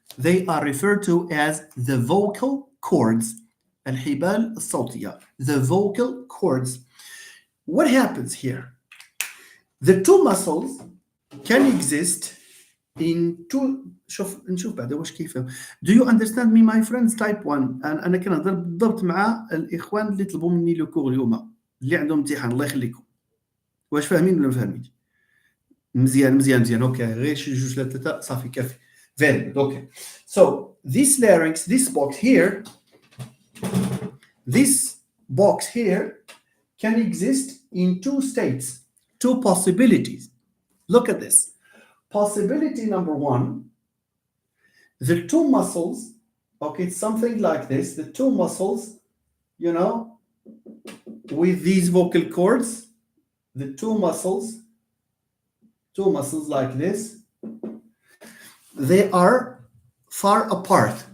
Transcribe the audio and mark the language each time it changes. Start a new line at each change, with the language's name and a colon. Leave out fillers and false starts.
English: They are referred to as the vocal cords. الحبال الصوتية, the vocal cords. What happens here? The two muscles can exist in two.
Arabic: نشوف بعد واش كيف.
English: Do you understand me, my friends? Type 1.
Arabic: أنا كنهضر بالضبط مع الإخوان اللي طلبوا مني لو كور اليوم اللي عندهم امتحان. الله يخليكم. واش فاهمين ولا ما فاهمين؟ مزيان. أوكي. غير شي جوج ثلاثة صافي كافي.
English: Very good. Okay. So this larynx, this box here. This box here can exist in two states, two possibilities. Look at this. Possibility number one, the two muscles, okay, it's something like this, the two muscles, you know, with these vocal cords, the two muscles like this, they are far apart.